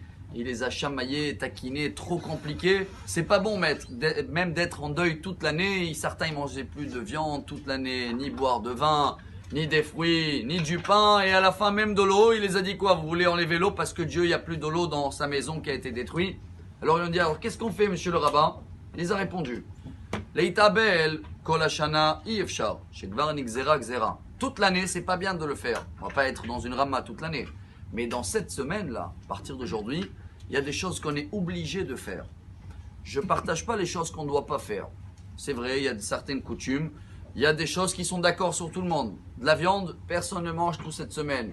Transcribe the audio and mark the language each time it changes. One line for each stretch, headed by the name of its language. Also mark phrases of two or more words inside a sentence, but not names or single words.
French: Il les a chamaillés, taquinés, trop compliqué. C'est pas bon, maître, même d'être en deuil toute l'année. Certains ne mangeaient plus de viande toute l'année, ni boire de vin, ni des fruits, ni du pain. Et à la fin, même de l'eau, il les a dit quoi? Vous voulez enlever l'eau parce que Dieu, il n'y a plus de l'eau dans sa maison qui a été détruite. Alors ils ont dit, alors qu'est-ce qu'on fait, monsieur le rabbin? Il les a répondu.
Hebrew: להתאבל כל השנה אי אפשר שכבר נגזרה גזירה.
French: Toute l'année, c'est pas bien de le faire. On va pas être dans une rama toute l'année. Mais dans cette semaine-là, à partir d'aujourd'hui, il y a des choses qu'on est obligé de faire. Je ne partage pas les choses qu'on ne doit pas faire. C'est vrai, il y a certaines coutumes. Il y a des choses qui sont d'accord sur tout le monde. De la viande, personne ne mange toute cette semaine.